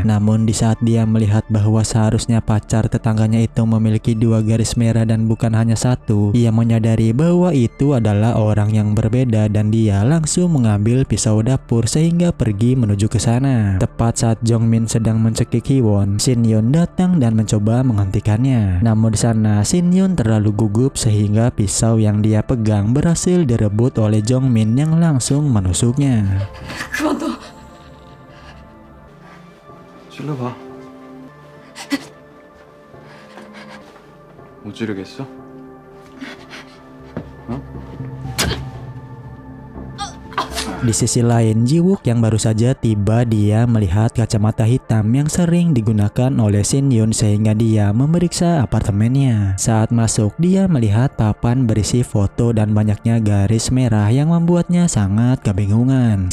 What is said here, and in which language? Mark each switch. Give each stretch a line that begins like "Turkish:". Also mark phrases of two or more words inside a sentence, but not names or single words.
Indonesian: Namun di saat dia melihat bahwa seharusnya pacar tetangganya itu memiliki 2 garis merah dan bukan hanya 1, ia menyadari bahwa itu adalah orang yang berbeda dan dia langsung mengambil pisau dapur sehingga pergi menuju ke sana. Tepat saat Jong Min sedang mencekik Hiwon, Shin Yun datang dan mencoba menghentikannya. Namun di sana Shin Yun terlalu gugup sehingga pisau yang dia pegang berhasil direbut oleh Jong Min yang langsung menusuknya.
Korean: 그만둬. 찔러봐. 못 찌르겠어?
Indonesian: Di sisi lain, Jiwook yang baru saja tiba, dia melihat kacamata hitam yang sering digunakan oleh Shin Yun sehingga dia memeriksa apartemennya. Saat masuk, dia melihat papan berisi foto dan banyaknya garis merah yang membuatnya sangat kebingungan.